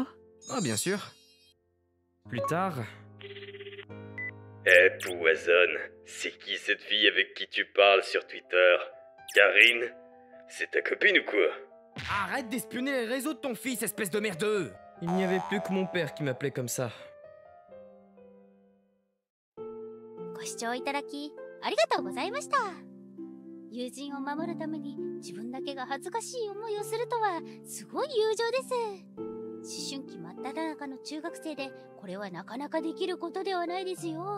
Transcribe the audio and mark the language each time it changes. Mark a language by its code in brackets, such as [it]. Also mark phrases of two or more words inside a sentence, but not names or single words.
[fr] Ah, bien sûr. Plus tard... Eh, Poison, c'est qui cette fille avec qui tu parles sur Twitter? Karine? C'est ta copine ou quoi? Arrête d'espionner les réseaux de ton fils, espèce de merdeux! Il n'y avait plus que mon père qui m'appelait comme ça. [ja] ご視聴いただきありがとうございました。友人を守るために自分だけが恥ずかしい思いをするとはすごい友情です。思春期真っ只中の中学生でこれはなかなかできることではないですよ。